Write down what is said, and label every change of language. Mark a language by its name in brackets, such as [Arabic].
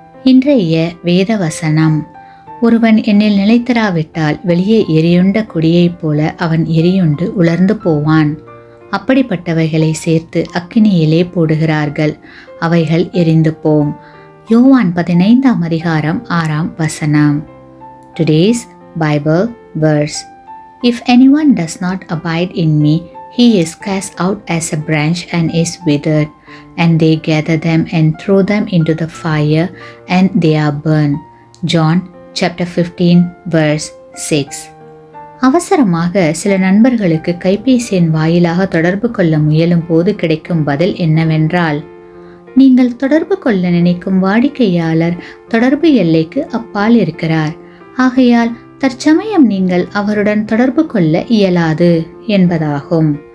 [Tamil] இன்றைய வேத வசனம்: ஒருவன் என்னில் நிலைத்திராவிட்டால் வெளியே எரியுண்ட கொடியைப் போல அவன் எரியுண்டு உலர்ந்து போவான். அப்படிப்பட்டவைகளை சேர்த்து அக்கினியிலே போடுகிறார்கள், அவைகள் எரிந்து போம். யோவான் 15ஆம் அதிகாரம் 6ஆம் வசனம். [English] Today's Bible verse: If anyone does not abide in me, he is cast out as a branch and is withered, and they gather them and throw them into the fire, and they are burned. John chapter 15 verse 6. [Tamil] அவசரமாக சில நண்பர்களுக்கு கைபேசியின் வாயிலாக தொடர்பு கொள்ள முயலும் போது கிடைக்கும் பதில் என்னவென்றால், நீங்கள் தொடர்பு கொள்ள நினைக்கும் வாடிக்கையாளர் தொடர்பு எல்லைக்கு அப்பால் இருக்கிறார், ஆகையால் தற்சமயம் நீங்கள் அவருடன் தொடர்பு கொள்ள இயலாது என்பதாகும்.